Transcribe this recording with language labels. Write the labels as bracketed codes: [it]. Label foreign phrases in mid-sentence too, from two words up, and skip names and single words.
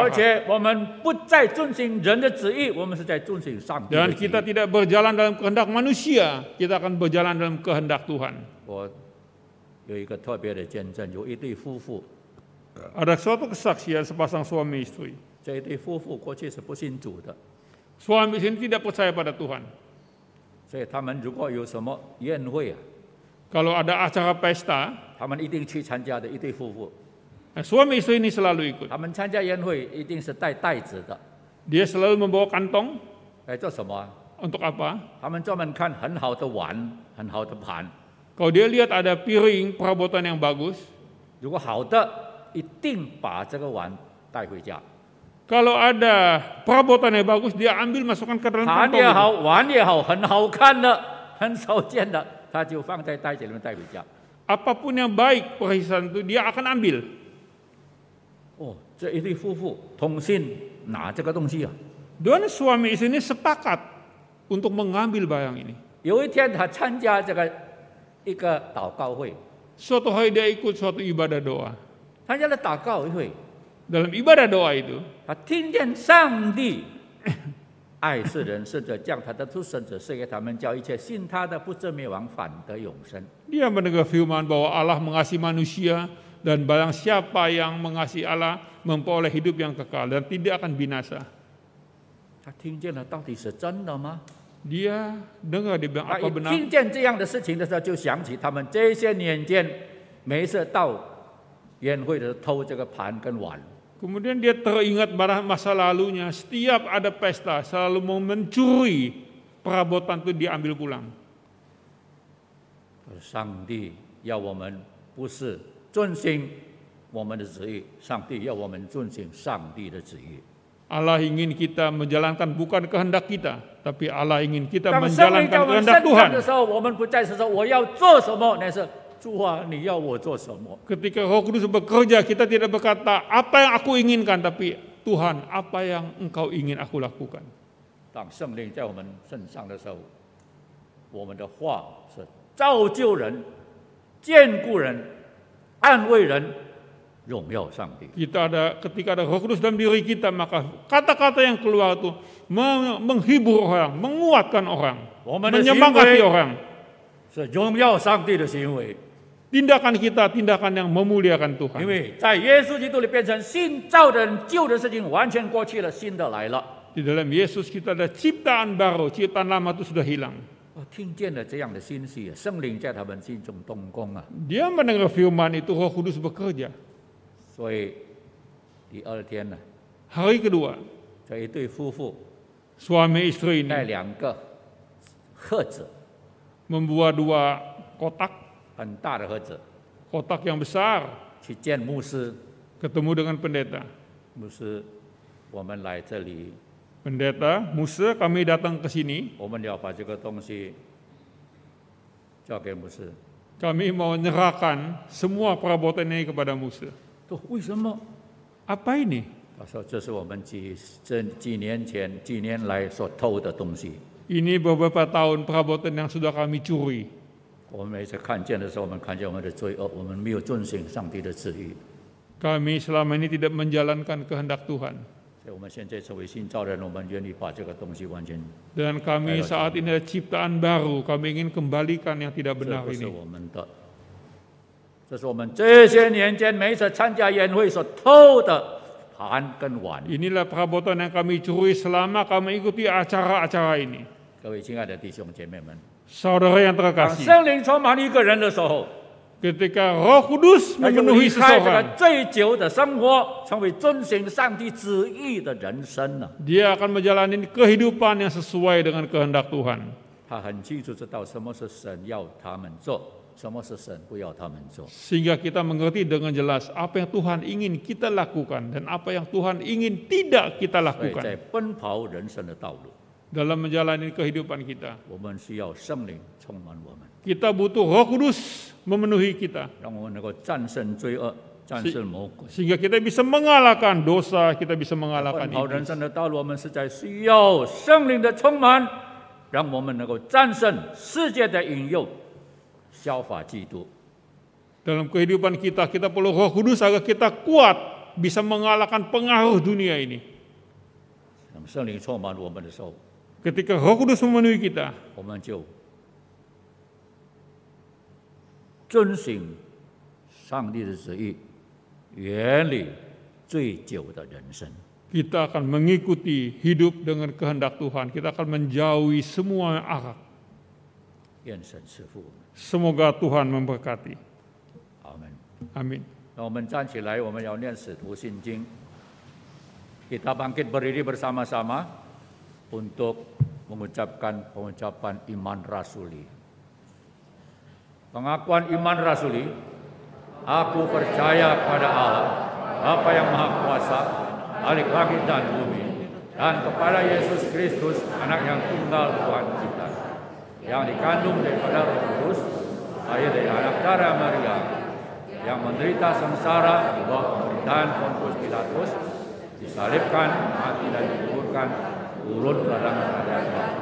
[zh] 而 [id] akal. [zh] 且我们不再遵行人的旨意，我们是在遵行上帝的 [id] Dan [zh] 旨 [id] kita [zh] 意。 [id] tidak berjalan dalam kehendak manusia, kita akan berjalan dalam kehendak Tuhan. [zh] 我有一个特别的见证，有一对夫妇， [id] Ada suatu kesaksian sepasang suami istri. [zh] 这一对夫妇过去是不信主的， [id] Suami istri ini tidak percaya pada Tuhan. [zh] 所以他们如果有什么宴会啊， [id] Kalau ada acara pesta, [zh] 他们一定去参加的。一对夫妇， [id] suami istri ini selalu ikut. [zh] 他们参加宴会一定是带袋子的， [id] Dia selalu membawa kantong. [zh] 来做什么啊？ [id] Untuk apa? [zh] 他们专门看很好的碗、很好的盘， [id] Kalau dia lihat ada piring perabotan yang bagus, [zh] 如果好的，一定把这个碗带回家。 [id] kalau ada perabotan yang bagus, dia ambil masukkan ke dalam [zh] 盘 [id] kantong [zh] 也 [id] itu. [zh] 好，碗也好，很好看的、很少见的，他就放在袋子里面带回家。 [id] Apapun yang baik perhiasan itu dia akan ambil. [zh] 哦，这一对夫妇同心拿这个东西啊。 [id] Dan suami istri ini sepakat untuk mengambil barang ini. [zh] 有一天，他参加这个一个祷告会， [id] Suatu hari dia ikut suatu ibadah doa. [zh] 参加了祷告会， [id] Dalam ibadah doa itu, [zh] 他听见上帝爱世人，甚至将他的独生子赐给他们，叫一切信他的不至灭亡，反得永生。 [id] dia mendengar firman bahwa Allah mengasihi manusia dan barang siapa yang mengasihi Allah memperoleh hidup yang kekal dan tidak akan binasa. [zh] 他听见了，到底是真的吗？ [id] Dia dengar dia bilang [zh] 他 [id] apa [zh] 一 [id] benar? [zh] 听见这样的事情的时候，就想起他们这些年间，每一次到宴会的时候偷这个盘跟碗。 [id] Kemudian dia teringat pada masa lalunya, setiap ada pesta selalu mau mencuri perabotan itu dia ambil pulang. [zh] 上帝要我们不是遵行我们的旨意，上帝要我们遵行上帝的旨意。 [id] Allah ingin kita menjalankan bukan kehendak kita, tapi Allah ingin kita [zh] 当圣灵在 [id] menjalankan [zh] 我们 [id] kehendak [zh] 身上 [id] Tuhan. [zh] 的时候，我们不再是说我要做什么，那是主啊，你要我做什么？ [id] Ketika Roh Kudus bekerja, kita tidak berkata apa yang aku inginkan, tapi Tuhan, apa yang Engkau ingin aku lakukan. [zh] 当圣灵在我们身上的时候，我们的话是造就人、坚固人、安慰人、荣耀上帝。 [id] Ketika ada Roh Kudus dalam diri kita, maka kata-kata yang keluar itu menghibur orang, menguatkan orang, [zh] 我们的行 [id] menyemangati [zh] 为 [id] orang. [zh] 是荣耀上帝的行为， [id] Tindakan kita, tindakan yang memuliakan [zh] 因 [id] Tuhan. [zh] 为在耶稣基督里变成新造的人，旧的事情完全过去了，新的来了。 [id] Di dalam Yesus kita ada ciptaan baru, ciptaan lama itu sudah hilang. [zh] 我听见了这样的信息，圣灵在他们心中动工啊， [id] Dia mendengar firman itu, Roh Kudus bekerja. [zh] 所以第二天呢， [id] Hari kedua, [zh] 这一对夫妇 [id] suami istri [zh] 带 [id] ini [zh] 两个盒子， [id] membuat 2 kotak, [zh] 很大的盒子， [id] kotak yang besar, [zh] 去见牧师。 [id] ketemu dengan pendeta. [zh] 牧师，我们来这里， [id] Pendeta, Musa, kami datang ke sini, [zh] 我们要把这个东西交给牧师。 [id] kami mau menyerahkan semua perabotan ini kepada Musa. [zh] 说为什么？ [id] Apa ini? [zh] 他说这是我们几年前、几年来所偷的东西。 [id] Ini beberapa tahun perabotan yang sudah kami curi. [zh] 我们每次看见的时候，我们看见我们的罪恶，我们没有遵行上帝的旨意。 [id] Kami selama ini tidak menjalankan kehendak Tuhan. [zh] 所以我们现在成为新造的人，我们愿意把这个东西完全， [id] Dan kami saat ini ada ciptaan baru, kami ingin kembalikan yang tidak [zh] 这 [id] benar [zh] 不是 [id] ini. [zh] 我们的，这是我们这些年间每一次参加宴会所偷的盘跟碗。 [id] Inilah perabotan yang kami curi selama kami ikuti acara-acara ini. [zh] 各位亲爱的弟兄姐妹们， [id] Saudara yang [zh] 当 [id] terkasih, [zh] 圣灵充满一个人的时候， [id] ketika Roh Kudus [zh] 他就 [id] memenuhi [zh] 离开这个 [id] seseorang, [zh] 醉酒的生活，成为遵行上帝旨意的人生了。 [id] dia akan menjalani kehidupan yang sesuai dengan kehendak Tuhan. [zh] 他很清楚知道什么是神要他们做，什么是神不要他们做。 [id] Sehingga kita mengerti dengan jelas apa yang Tuhan ingin kita lakukan dan apa yang Tuhan ingin tidak kita [zh] 所以在 [id] lakukan [zh] 奔跑人生的道路， [id] dalam menjalani kehidupan kita. [zh] 我们需要圣灵充满我们， [id] Kita butuh Roh Kudus memenuhi kita [zh] 让我们能够战胜罪恶， 战胜魔鬼。 [id] Sehingga kita bisa mengalahkan dosa, kita bisa [zh] 奔 [id] mengalahkan [zh] 跑人 [id] iblis. [zh] 生的道路，我们实在需要圣灵的充满，让我们能够战胜世界的引诱，效法基督。 [id] Dalam kehidupan kita, kita perlu Roh Kudus agar kita kuat bisa mengalahkan pengaruh dunia ini. [zh] 让圣灵充满我们的时候， [id] Ketika Roh Kudus memenuhi kita, [zh] 我们就遵行上帝的旨意，远离醉酒的人生。 [id] kita akan mengikuti hidup dengan kehendak Tuhan. Kita akan menjauhi semua akal. [zh] 愿神赐福我们， [id] Semoga Tuhan memberkati. [zh] 阿门。 [id] Amin. [zh] 让我们站起来，我们要念使徒信经。 [id] Kita bangkit berdiri bersama-sama untuk mengucapkan pengucapan iman rasuli. Pengakuan iman rasuli, aku percaya pada Allah, Bapa yang Maha Kuasa, Khalik langit dan bumi, dan kepada Yesus Kristus, Anak yang tunggal Tuhan kita, yang dikandung daripada Roh Kudus, lahir dari anak darah Maria, yang menderita sengsara di bawah pemerintahan Pontius Pilatus, disalibkan, mati dan dikuburkan, turun ke dalam keadaan mati.